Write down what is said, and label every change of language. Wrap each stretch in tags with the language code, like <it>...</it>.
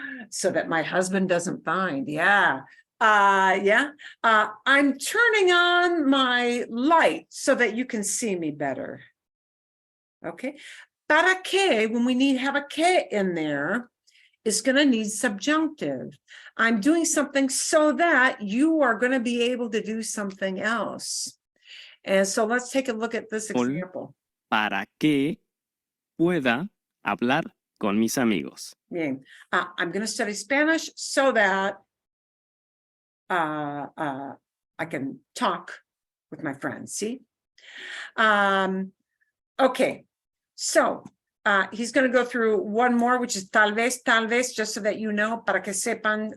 <en>So that my husband doesn't find, yeah. I'm turning on my light so that you can see me better. Okay.</en> <es>Para qué,</es> <en>when we have a que in there, is going to need subjunctive. I'm doing something so that you are going to be able to do something else. And so let's take a look at this example.</en> <es>Para que pueda hablar con mis amigos. Bien.</es> <en>I'm going to study Spanish so that I can talk with my friends. See? Okay. So he's going to go through one more, which is</en> <es>tal vez,</es> <en>just so that you know,</en> <es>para que sepan.</es>